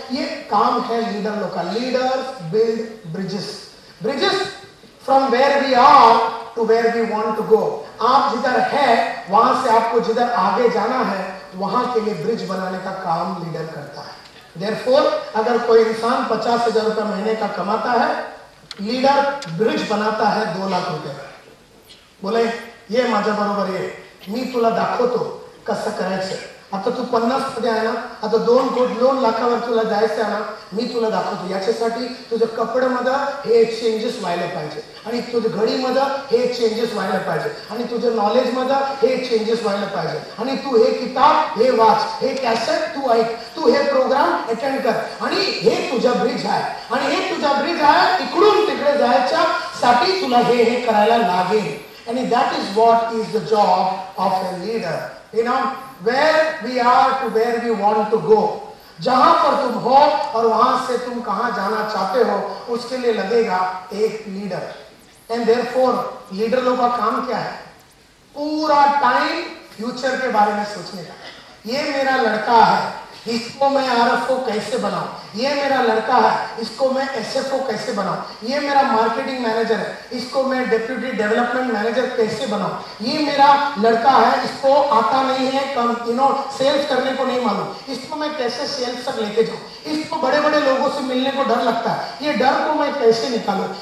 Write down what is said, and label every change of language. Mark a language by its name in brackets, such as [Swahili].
[Hindi] ये काम है लीडर लोग का। [English] Leaders build bridges from where we are to where we want to go. [Hindi] आप जिधर है वहां से आपको जिधर आगे जाना है, वहां के लिए ब्रिज बनाने का काम लीडर करता है। देयरफॉर अगर कोई इंसान 50,000 रुपए महीने का कमाता है, लीडर ब्रिज बनाता है 2 लाख रुपए। [Marathi] बोले ये माझ्या बरोबर ये, मी तुला दाखवतो कसं करायचं, आता तू 50 मध्ये आहे ना, आता 2 लाखावर तुला जायचं आहे ना, मी तुला दाखवतो. याच्यासाठी तुझ्या कपड्यामध्ये हे चेंजेस व्हायला पाहिजे, आणि तुझ्या घडीमध्ये हे चेंजेस व्हायला पाहिजे, आणि तुझ्या नॉलेजमध्ये हे चेंजेस व्हायला पाहिजे, आणि तू हे किताब हे वाच, हे कॅसेट तू ऐक, तू हे प्रोग्राम अटेंड कर, आणि हे तुझा ब्रिज आहे, आणि हे तुझा ब्रिज आहे. इकडून तिकडे जायच्या साठी तुला हे करायला लागेल. [English] आणि that is what is the job of a leader. You know, where we are to where we want to go. [Hindi] जहां पर तुम हो और वहां से तुम कहां जाना चाहते हो, उसके लिए लगेगा एक लीडर. एंड देयरफॉर लीडर लोगों का काम क्या है? पूरा टाइम फ्यूचर के बारे में सोचने का. ये मेरा लड़का है, इसको मैं आरएफओ कैसे बनाऊं, ये मेरा लड़का है, इसको मैं एसएफओ कैसे बनाऊं, ये मेरा मार्केटिंग मैनेजर है, इसको मैं डिप्यूटी डेवलपमेंट मैनेजर कैसे बनाऊं, ये मेरा लड़का है, इसको आता नहीं है सेल्स करने को नहीं मालूम, इसको मैं कैसे सेल्स तक लेके जाऊं, इसको बड़े बड़े लोगों से मिलने को डर लगता है, ये डर को मैं कैसे निकालूं.